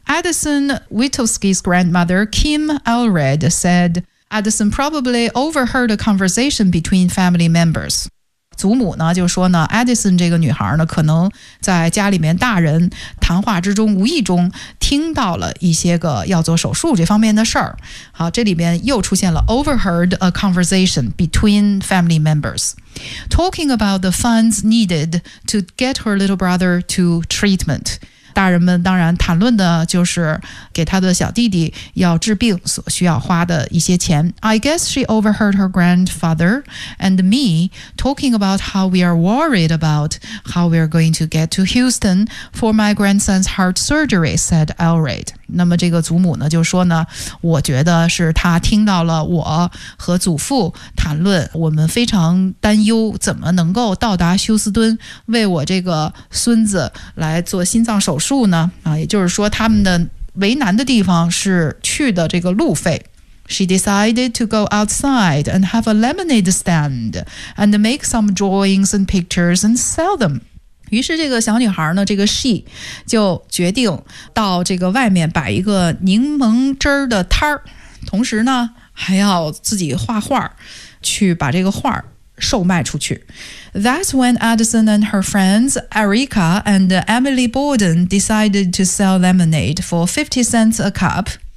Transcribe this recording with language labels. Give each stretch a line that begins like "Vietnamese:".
English: Addison Witulski's grandmother Kim Allred said Addison probably overheard a conversation between family members.
Chinese: 祖母呢就说呢 Addison 这个女孩呢可能在家里面大人谈话之中无意中听到了一些个要做手术这方面的事儿。好，这里边又出现了
English: overheard a conversation between family members talking about the funds needed to get her little brother to treatment。
Chinese: 大人们当然谈论的就是给他的小弟弟要治病所需要花的一些钱。
English: I guess she overheard her grandfather and me talking about how we are worried about how we are going to get to Houston for my grandson's heart surgery, said Allred.
Chinese: 那么这个祖母呢就说呢，我觉得是他听到了我和祖父谈论我们非常担忧怎么能够到达休斯敦为我这个孙子来做心脏手术呢，也就是说他们的为难的地方是去的这个路费。
English: She decided to go outside and have a lemonade stand and make some drawings and pictures and sell them.
Chinese: 于是这个小女孩呢，这个 she 就决定到这个外面摆一个柠檬汁儿的摊儿，同时呢还要自己画画，去把这个画售卖出去。
English: That's when Addison and her friends Erica and Emily Borden decided to sell lemonade for 50 cents a cup.